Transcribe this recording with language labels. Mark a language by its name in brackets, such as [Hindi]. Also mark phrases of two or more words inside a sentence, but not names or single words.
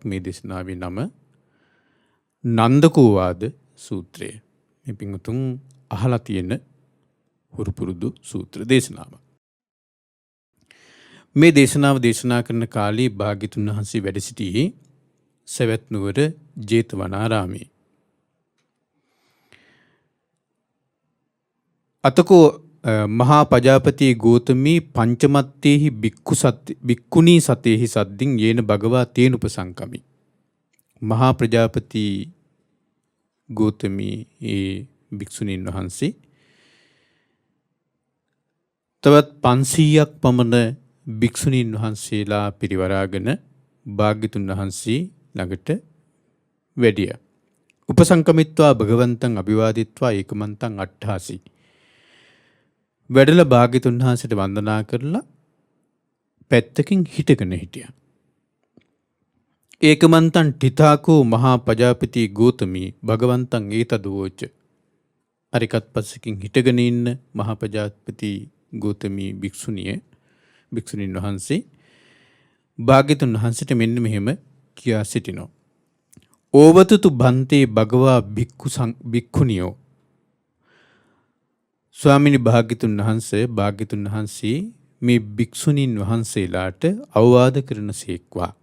[Sinhala] මේ දේශනාවේ නම නන්දකෝවාද සූත්‍රය. මේ පින්වතුන් අහලා තියෙන හුරු පුරුදු සූත්‍ර දේශනාවක්. මේ දේශනාව දේශනා කරන කාලේ භාග්‍යතුන් වහන්සේ වැඩ සිටියේ සවැත් නුවර ජේතවනාරාමේ. [Pali] අතකෝ මහා පජාපති ගෝතමී පංචමත්තේහි බික්කුණී සතේහි සද්දින් යේන භගවා තේන උපසංකමි. [Sinhala] මහා ප්‍රජාපති ගෝතමී ඒ භික්ෂුණීන් වහන්සේ තවත් 500ක් පමණ භික්ෂුණීන් වහන්සේලා පිරිවරාගෙන භාග්‍යතුන් වහන්සේ ළඟට වැඩිය. [Pali] උපසංකමිත්වා භගවන්තං අභිවාදිත්වා ඒකමන්තං අට්ඨාසි. [Sinhala] වැඩල භාග්‍යතුන් වහන්සේට වන්දනා කරලා පැත්තකින් හිටගෙන හිටියා. [Pali] ඒකමන්තං ඨිතාකෝ මහා පජාපති ගෝතමී භගවන්තං ඒතදවෝච. [Sinhala] අරිකත් පස්සකින් හිටගෙන ඉන්න මහා පජාපති ගෝතමී භික්ෂුණීන් වහන්සේ භාග්‍යතුන් වහන්සේට මෙන්න මෙහෙම කියා සිටිනවා. [Pali] ඕවතුතු බන්තේ භගවා භික්ඛුනියෝ. [Sinhala] ස්වාමිනී භාග්‍යතුන් වහන්සේ මේ භික්ෂුණීන් වහන්සේලාට අවවාද කරන සේක්වා.